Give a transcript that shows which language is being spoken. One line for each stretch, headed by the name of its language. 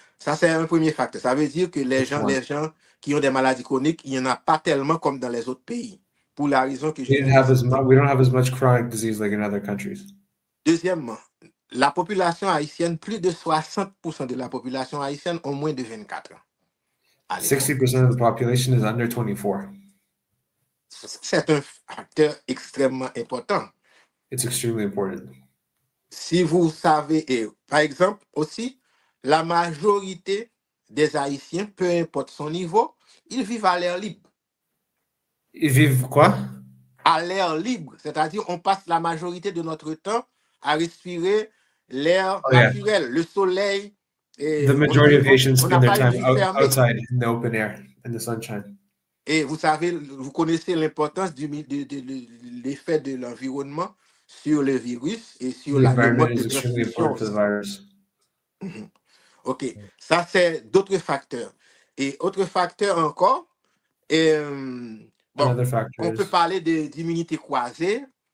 French: Ça, c'est un premier facteur. Ça veut dire que les gens qui ont des maladies chroniques, il n'y en a pas tellement comme dans les autres pays. Pour la raison que je
English: We don't have as much chronic disease like in other countries.
French: Deuxièmement, la population haïtienne, plus de 60% de la population haïtienne ont moins de 24 ans.
English: 60% of the population is under 24.
French: C'est un facteur extrêmement important.
English: It's extremely important.
French: Si vous savez, par exemple aussi, la majorité des Haïtiens, peu importe son niveau, ils vivent à l'air libre. Ils vivent quoi? À l'air libre, c'est-à-dire on passe la majorité de notre temps à respirer l'air naturel, le soleil.
English: The majority of Haitians spend their time outside in the open air, in the sunshine.
French: Et vous savez, vous connaissez l'importance de l'effet de l'environnement sur le virus et sur le mode de transmission. OK, ça c'est d'autres facteurs. Et autre facteur encore, on peut parler d'immunité croisée.